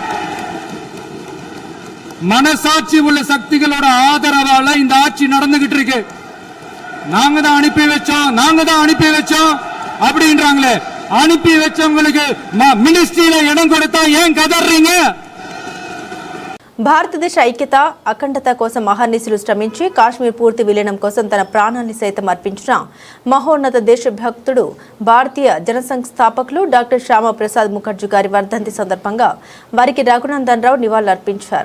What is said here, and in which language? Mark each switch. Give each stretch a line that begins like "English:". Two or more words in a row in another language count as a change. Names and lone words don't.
Tamil: மனசாட்சி உள்ள சக்திகளோட ஆதரவால இந்த ஆட்சி நடந்துகிட்டு இருக்கு. நாங்க தான் அனுப்பி வச்சோம் அப்படின்றாங்களே. அனுப்பி வச்சவங்களுக்கு மினிஸ்ட்ரியில இடம் கொடுத்தா ஏன் கதறீங்க?
Telugu: భారతదేశ ఐక్యత, అఖండత కోసం అహర్నిశలు శ్రమించి కాశ్మీర్ పూర్తి విలీనం కోసం తన ప్రాణాన్ని సైతం అర్పించిన మహోన్నత దేశభక్తుడు, భారతీయ జనసంఘ్ స్థాపకులు డాక్టర్ శ్యామా ప్రసాద్ ముఖర్జీ గారి వర్ధంతి సందర్భంగా వారికి రఘునందన్ రావు నివాళులర్పించారు.